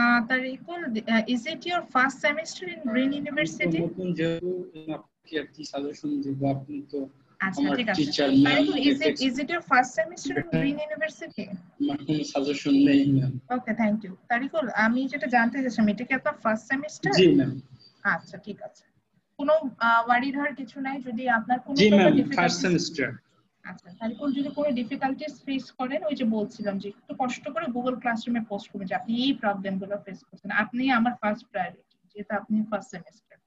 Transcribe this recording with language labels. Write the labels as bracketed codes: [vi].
[en] Tarikul, is it your first semester in Green University? [bn] নতুন যেহেতু আপনি কি সাজেশন দিব আপনি তো আচ্ছা আমার ঠিক আছে। Teacher [en] Tarikul, is it your first semester in Green University? [bn] আমার কোনো সাজেশন নেই ma'am. [en] Okay thank you. [bn] Tariqul আমি যেটা জানতে চাইছিলাম এটা কি আপনার ফার্স্ট সেমিস্টার? জি ম্যাম। আচ্ছা ঠিক আছে, কোনো ওয়ারি ধর কিছু নাই যদি আপনার কোনো জি ম্যাম, ডিফিকাল্টি ফার্স্ট সেমিস্টার। আচ্ছা তারিকুল যদি কোনো ডিফিকাল্টিস ফেস করেন ওই যে বলছিলাম যে একটু কষ্ট করে গুগল ক্লাসরুমে পোস্ট করবেন যে আপনি এই প্রবলেমগুলো ফেস করছেন, আপনি আমার ফার্স্ট প্রায়োরিটি যেহেতু আপনি ফার্স্ট সেমিস্টার।